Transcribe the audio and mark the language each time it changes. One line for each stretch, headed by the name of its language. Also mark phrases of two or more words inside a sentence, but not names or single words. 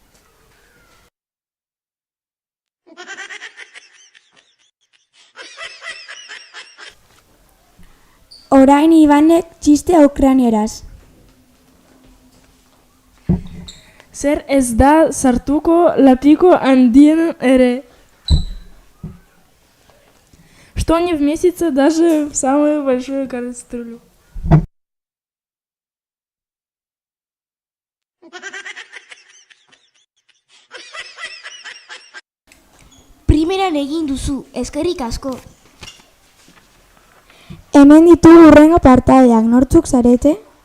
Basque: Orain Ibanek txistea ukrainieraz. Zer ez da sartuko laptiko handien ere?
Russian: Что не вместится даже в самую большую кастрюлю.
Basque: Primeran egin duzu, eskerrik asko. Hemen ditugu hurrengo partaideak, nortzuk zarete?